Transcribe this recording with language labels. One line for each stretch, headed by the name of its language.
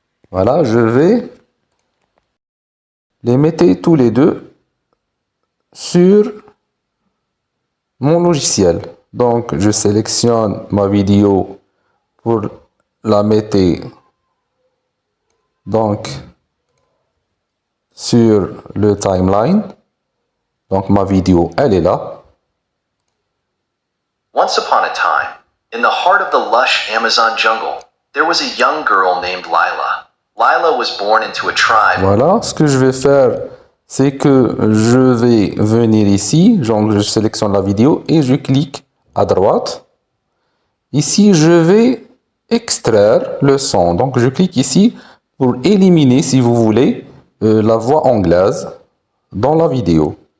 French: Voilà, je vais les mettre tous les deux sur mon logiciel. Donc, je sélectionne ma vidéo pour la mettre donc sur le timeline. Donc, ma vidéo, elle est là.
English: Once upon a time, in the heart of the lush Amazon jungle, there was a young girl named Lila. Lila was born into a tribe.
French: Voilà, ce que je vais faire, c'est que je vais venir ici, donc je sélectionne la vidéo et je clique à droite. Ici, je vais extraire le son. Donc, je clique ici pour éliminer, si vous voulez, la voix anglaise dans la vidéo.